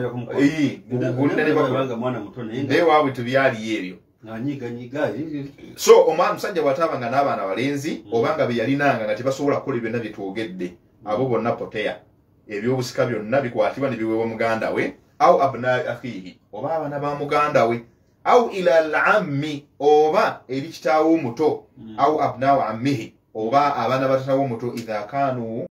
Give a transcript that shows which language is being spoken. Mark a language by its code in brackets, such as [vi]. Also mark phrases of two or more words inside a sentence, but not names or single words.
[lg] newaabwe tubyaliyo ebyo so omusajja bw'ataabanga n'abaana balenzi obanga be yalinanga nga tebasobola kukola byonna bye twogedde abo bonna poteya ebyobusika byonna bikwatibwa ne biweebwa muganda we [ar] أو أبناء أخيه [lg] oba abaana ba muganda we [ar] أو إلى العم [lg] oba eri kitaawo omuto [ar] أو أبناء عمه [lg] oba abaana batatawo omuto [ar] إذا كانوا